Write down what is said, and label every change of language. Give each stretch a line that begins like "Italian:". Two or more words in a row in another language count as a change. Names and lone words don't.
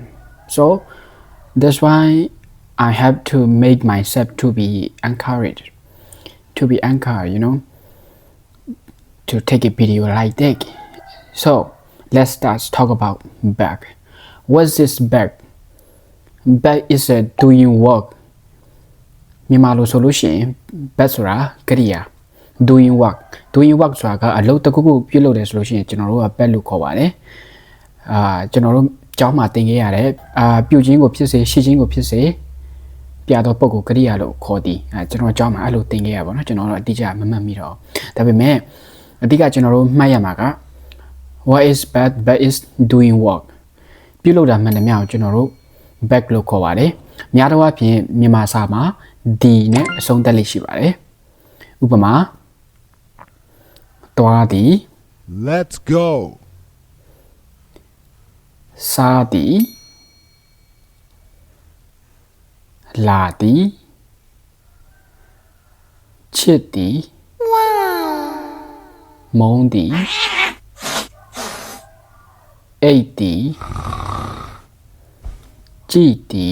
English: So that's why I have to make myself to be encouraged. To be anchored, to take a video like that. So let's start talk about back. What's this back? Back is a doing work.
Burmese: မြန်မာလိုဆိုလို့ရှိရင် back ဆိုတာကရိယာ
English: doing work
Burmese: ဆိုတာကအလုပ်တစ်ခုခုပြုလုပ်တယ်ဆိုလို့ရှိရင်ကျွန်တော်တို့က back လို့ခေါ်ပါတယ်ကျွန် တော်တို့ကျောင်းမှာသင်ခဲ့ရတဲ့ပြုခြင်းကိုဖြစ်စေရှိခြင်းကိုဖြစ်စေပြတော့ပုဂ္ဂိုလ်ကရိယာလို့ခေါ်သည်ကျွန်တော်အကြောင်းမှာအဲ့လိုသင်ခဲ့ရပါတော့ကျွန်တော်တို့အတိအကျမမှတ်မိတော့ဒါပေမဲ့အတိအကျကျွန်တော်တို့မှတ်ရမှာက
English: what is back is doing work
Burmese: ပြုလုပ်တာမှန်တယ်များကိုကျွန်တော်တို့ back လို့ခေါ်ပါတယ်များတော့အပြင်မြန်မာစာမှာ d နဲ့အဆုံးသတ်လေးရှိပါတယ်ဥပမာသွားသည်
English: Let's go
Burmese: စားသည်လာသည်ချစ်သည်မုန်းသည်အိတ်သည်ကြည်သည်